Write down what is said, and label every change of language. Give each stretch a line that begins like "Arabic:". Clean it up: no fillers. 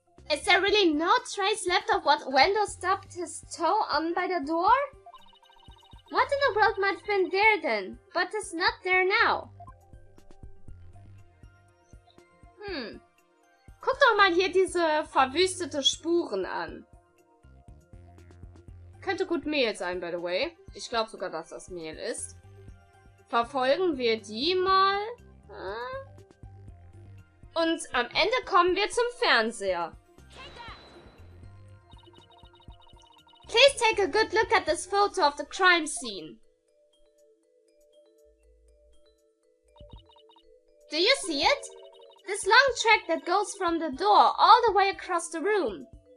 English: Is there really no trace left of what Wendell stubbed his toe on by the door? What in the world might have been there then, but is not there now?
German: Guck doch mal hier diese verwüstete Spuren an. Könnte gut Mehl sein,
English: by the way.
German: Ich glaube sogar, dass das Mehl ist. Verfolgen wir die mal. Und am Ende kommen wir zum Fernseher.
English: Please take a good look at this photo of the crime scene. Do you see it? This long track that goes from the door all the way across the room.